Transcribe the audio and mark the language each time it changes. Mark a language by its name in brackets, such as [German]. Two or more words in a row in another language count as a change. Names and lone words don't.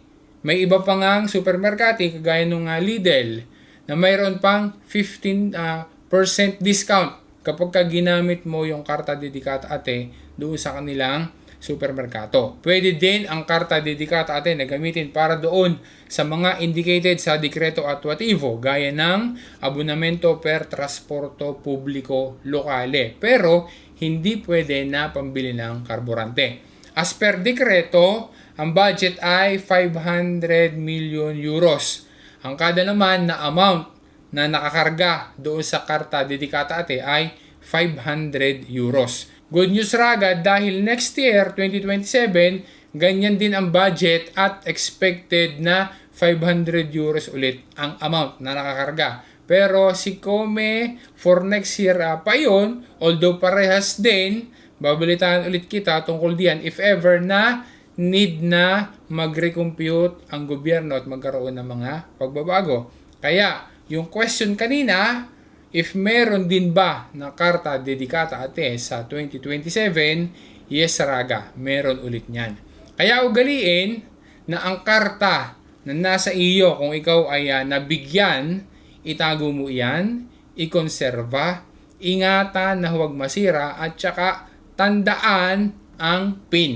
[Filipino] May iba pa ngang supermerkati kagaya ng Lidl na mayroon pang 15% discount kapag ka ginamit mo yung karta Dedicata Ate doon sa kanilang supermerkato. Pwede din ang karta Dedicata Ate na gamitin para doon sa mga indicated sa [Italian] Dekreto Attuativo [Filipino] gaya ng [Italian] abonamento per trasporto publiko lokale. [Filipino] Pero hindi pwede na pambili ng karburante. [English] As per [Filipino] dekreto, ang budget ay [English] 500 million euros. [Filipino] Ang kada naman na amount na nakakarga doon sa karta Dedicata Ate ay 500 euros. [English] Good news [Filipino] Raga dahil [English] next year, [Filipino] 2027, ganyan din ang budget at expected na 500 euros ulit ang amount na nakakarga. Pero si Kome [English] for next year [Filipino] pa yun, although parehas din, babalitaan ulit kita tungkol diyan [English] if ever [Filipino] na need na mag-recompute ang gobyerno at magkaroon ng mga pagbabago. Kaya, yung question kanina, if meron din ba na karta Dedicata Ate sa 2027, yes Raga, meron ulit niyan. Kaya ugaliin na ang karta na nasa iyo kung ikaw ay nabigyan, itago mo iyan, ikonserba, ingatan na huwag masira at saka tandaan ang PIN.